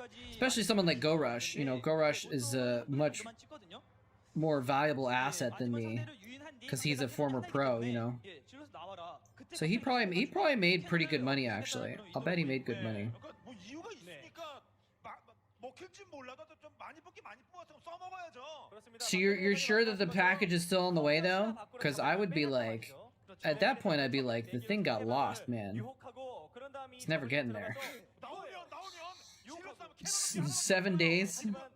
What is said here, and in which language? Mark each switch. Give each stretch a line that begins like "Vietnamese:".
English: Especially someone like Go Rush. You know, Go Rush is a much more valuable asset than me. because he's a former pro, you know. So he probably made pretty good money actually. I'll bet he made good money.
Korean: 그러니까 뭐 이유가 있으니까 먹힐지 몰라도 좀 많이 뽑기 많이 뽑아서 써먹어야죠.
English: So you're sure that the package is still on the way though? Because I would be like, at that point I'd be like, the thing got lost, man. It's never getting there. 7 days.